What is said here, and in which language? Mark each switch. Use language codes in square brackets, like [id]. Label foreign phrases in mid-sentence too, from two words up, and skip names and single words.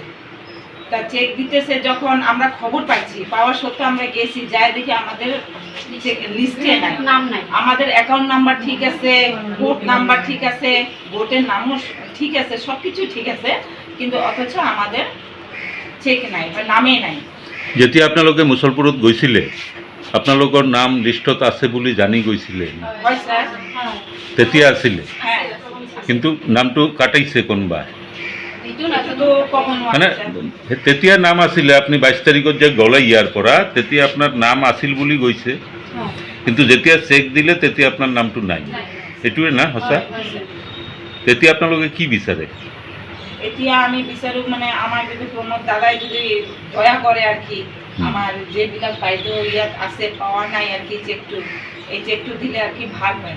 [bn] তা চেক দিতেছে যখন আমরা খবর পাইছি, পাওয়া সত্ত্বেও আমরা গেছি, যাই দেখি আমাদের লিস্টে নাম নাই। আমাদের অ্যাকাউন্ট নাম্বার ঠিক আছে, ভোট নাম্বার ঠিক আছে, ভোটের নামও ঠিক আছে, সব কিছু ঠিক আছে, কিন্তু অথচ আমাদের চেক নাই বা নামে নাই। [as] যেতিয়া আপোনালোকে মুছলপুৰত গৈছিলে আপোনালোকৰ নাম লিষ্টত আছে বুলি জানি গৈছিলে? হয় স্যার। তেতিয়া আছিলে, হ্যাঁ, কিন্তু নামটো কাটাইছে কোনোবা? [bn] তো কখন [as] মানে তেতিয়া নাম আছিলে, আপুনি 22 তাৰিখত যে গ'লে ইয়াৰ পৰা তেতিয়া আপোনাৰ নাম আছিল বুলি গৈছে, কিন্তু যেতিয়া চেক দিলে তেতিয়া আপোনাৰ নামটো নাই, এইটোৱে না সঁচা? তেতিয়া আপোনালোকে কি বিচাৰে? এতিয়া আমি বিচাৰো মানে আমাৰ যদি প্ৰমোদ দাদাই যদি দয়া কৰে আর কি, আমার যেবিলাক বাইদেউ ইয়াত আছে পাওয়া নাই আর কি চেকটু, এই চেকটু দিলে আর কি ভাল হয়।